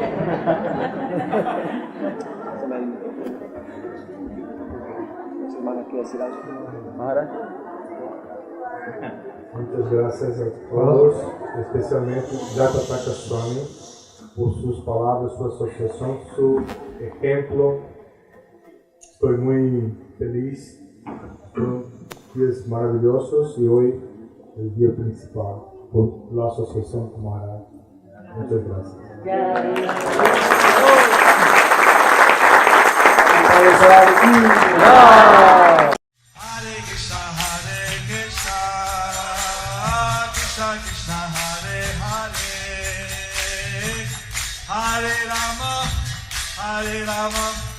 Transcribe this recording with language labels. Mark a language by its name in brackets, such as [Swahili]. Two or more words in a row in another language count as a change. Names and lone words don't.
[Spanish] Muchas gracias a todos, especialmente Jatapaka Swami, por sus palabras, su asociación, su ejemplo. Estoy muy feliz. Son días maravillosos y hoy el día principal por la asociación con Maharaj. Muchas gracias. [Sanskrit] Hare Krishna, Krishna Krishna, Hare Hare, Hare Rama, Hare Rama.